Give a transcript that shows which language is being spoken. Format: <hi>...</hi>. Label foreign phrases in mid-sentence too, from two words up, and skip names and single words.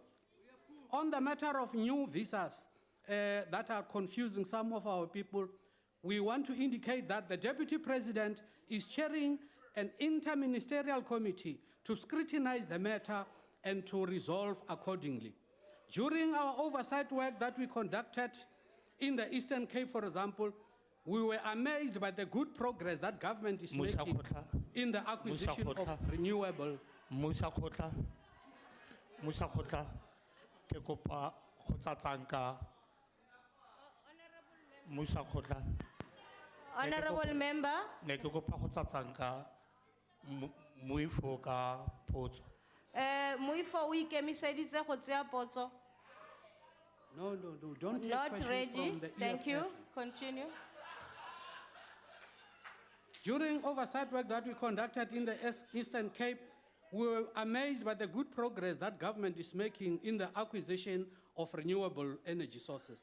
<en>On the matter of new visas that are confusing some of our people, we want to indicate that the Deputy President is chairing an interministerial committee to scrutinize the matter and to resolve accordingly. During our oversight work that we conducted in the Eastern Cape, for example, we were amazed by the good progress that government is making in the acquisition of renewable.</en> <tn>Musa Khotla, ke kopa go tsatsanka. Musa Khotla.</tn> <en>Honorable Member.</en> <tn>Ne ke kopa go tsatsanka muifo ka potso. Muifo o ikemiseditse go tseya potso.</tn> <en>No, don't take Not questions ready. from the Thank you. EFF. Continue. During oversight work that we conducted in the Eastern Cape, we were amazed by the good progress that government is making in the acquisition of renewable energy sources.</en>